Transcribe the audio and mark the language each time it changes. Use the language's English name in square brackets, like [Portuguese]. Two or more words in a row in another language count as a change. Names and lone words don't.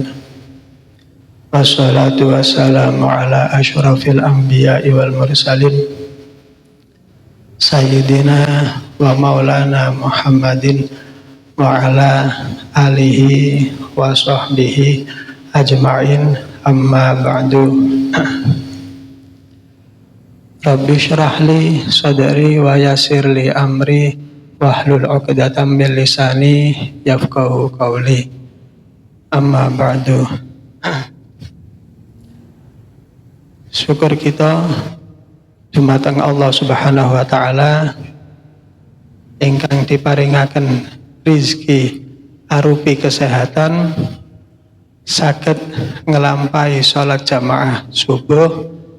[Arabic] والصلاة والسلام على أشرف الأنبياء والمرسلين سيدنا ومولانا محمد وعلى آله وصحبه أجمعين أما بعد. رب اشرح لي صدري ويسر لي أمري واحلل عقدة من لساني يفقهوا قولي أما بعد. [Javanese] Syukur kita dumateng [Arabic] الله سبحانه وتعالى [Javanese] ingkang diparingaken rizki arupi kesehatan saged ngelampahi sholat jamaah subuh.